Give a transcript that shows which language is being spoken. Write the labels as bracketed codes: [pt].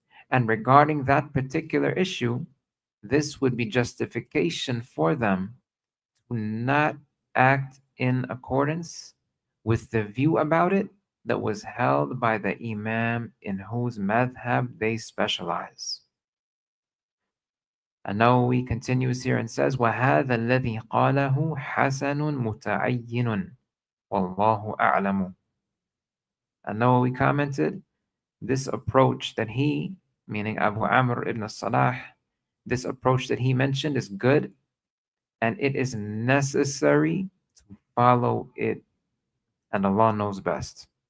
[en] And regarding that particular issue, this would be justification for them to not act in accordance with the view about it that was held by the imam in whose madhab they specialize. [ar] النووي [en] continues here and says, [ar] وَهَذَا الَّذِي قَالَهُ حَسَنٌ مُتَعَيِّنٌ وَاللَّهُ أَعْلَمُ. [en] النووي commented, this approach that he, meaning Abu Amr ibn Salah, this approach that he mentioned is good and it is necessary to follow it, and Allah knows best.